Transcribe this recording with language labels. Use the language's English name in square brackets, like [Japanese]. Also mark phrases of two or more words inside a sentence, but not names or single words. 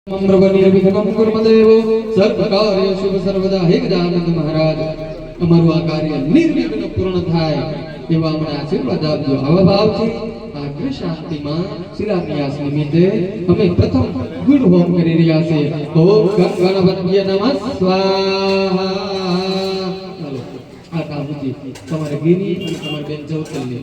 [Sanskrit] निर्विघ्नं कुर्मदेवो सर्वकार्य शुभ सर्वदा हे गजानन महाराज [Gujarati] અમારું આ કાર્ય નિર્વિઘ્ન પૂર્ણ થાય એવા અમને આશીર્વાદ આપજો. આવા ભાવથી આ ગૃહ શાંતિમાં શિલાન્યાસ નિમિત્તે અમે પ્રથમ ગુડ હોમ કરી રહ્યા છે. [Sanskrit] ઓમ ગણપતિય નમઃ સ્વાહા. [Gujarati] ચાલો આ કામજી તમારે ગીની અને તમારે બેન જવતલની.